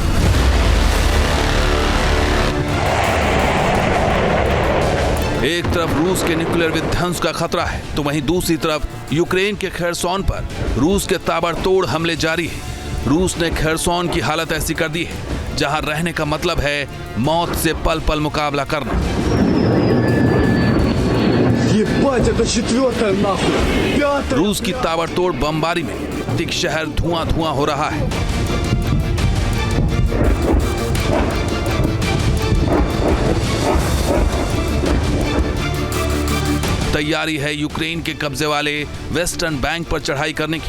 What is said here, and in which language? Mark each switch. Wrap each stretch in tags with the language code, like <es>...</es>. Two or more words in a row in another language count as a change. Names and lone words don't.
<hi>एक तरफ रूस के न्यूक्लियर विध्वंस का खतरा है, तो वहीं दूसरी तरफ यूक्रेन के खेरसोन पर रूस के ताबड़तोड़ हमले जारी है। रूस ने खेरसोन की हालत ऐसी कर दी है जहां रहने का मतलब है मौत से पल पल मुकाबला करना।</hi> <ru>Ебать, это четвертая нахуй! Пятая!</ru> <hi>रूस की ताबड़तोड़ बमबारी में टिक शहर धुआं धुआं हो रहा है। तैयारी है यूक्रेन के कब्जे वाले</hi> <en>western bank</en> <hi>पर चढ़ाई करने की।</hi>